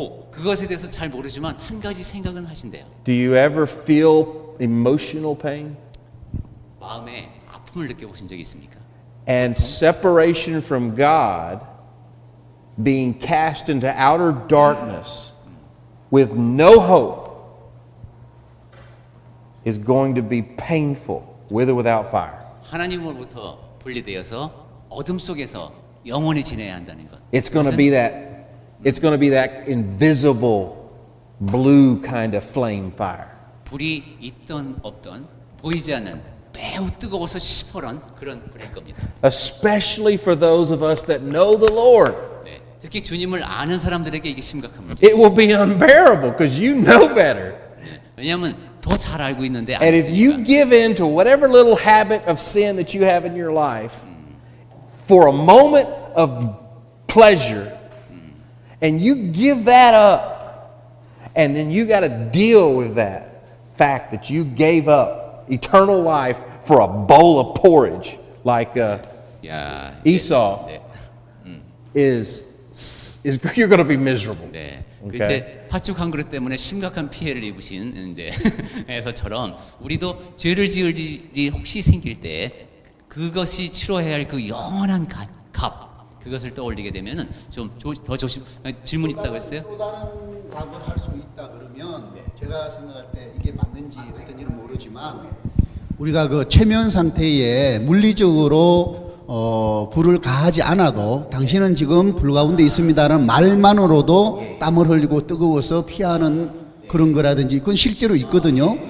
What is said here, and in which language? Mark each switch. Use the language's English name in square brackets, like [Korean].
[Korean] 그것에 대해서 잘 모르지만 한 가지 생각은 하신대요. [English] Do you ever feel emotional pain? [Korean] 마음에 아픔을 느껴보신 적이 있습니까? [English] And separation from God, being cast into outer darkness with no hope, is going to be painful, with or without fire. [Korean] 하나님으로부터 분리되어서 어둠 속에서 영원히 지내야 한다는 것. [English] It's going to be that invisible blue kind of flame fire. [Korean] 불이 있던 없던 보이지 않는 매우 뜨거워서 시퍼런 그런 불일 겁니다. [English] Especially for those of us that know the Lord. [Korean] 네, 특히 주님을 아는 사람들에게 이게 심각한 문제. [English] It will be unbearable because you know better. [Korean] 네, 왜냐하면 더 잘 알고 있는데 안 [English] And if you [Korean] 했으니까. [English] give in to whatever little habit of sin that you have in your life for a moment of pleasure, and you give that up, and then you got to deal with that fact that you gave up eternal life for a bowl of porridge, like [Korean] 야, [English] Esau [Korean] 네, [English] is you're going to be miserable. [Korean] 네. 오케이. 그때 팥죽 한 그릇 때문에 심각한 피해를 입으신 이제 에서처럼 우리도 죄를 지을 일이 혹시 생길 때 그것이 치러야 할 그 영원한 값 그것을 떠올리게 되면은 좀 더 조심. 질문 있다고 했어요? 또 다른 답을 할 수 있다 그러면 제가 생각할 때 이게 맞는지 어떤지는 모르지만 우리가 그 최면 상태에 물리적으로 불을 가하지 않아도 당신은 지금 불 가운데 있습니다라는 말만으로도 땀을 흘리고 뜨거워서 피하는 그런 거라든지 그건 실제로 있거든요.